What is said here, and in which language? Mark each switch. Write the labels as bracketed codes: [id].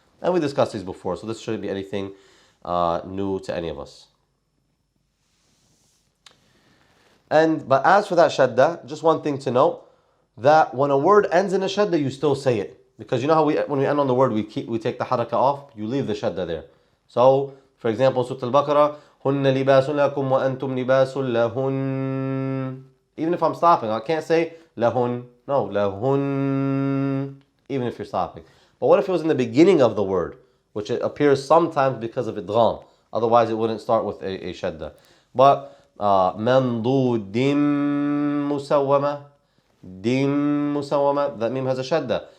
[en] And we discussed these before, so this shouldn't be anything new to any of us. But as for that shadda, just one thing to note, that when a word ends in a shadda, you still say it. Because you know how when we end on the word, we take the haraka off, you leave the shadda there. So, for example, [ar] Surah Al-Baqarah, هُنَّ لِبَاسٌ لَكُمْ وَأَنْتُمْ لِبَاسٌ لَهُنْ. [en] Even if I'm stopping, I can't say lahun. No, lahun. Even if you're stopping. But what if it was in the beginning of the word, which it appears sometimes because of idgham. Otherwise, it wouldn't start with a shadda. But mandudim musawwama, dim musawwama, that meme has a shadda.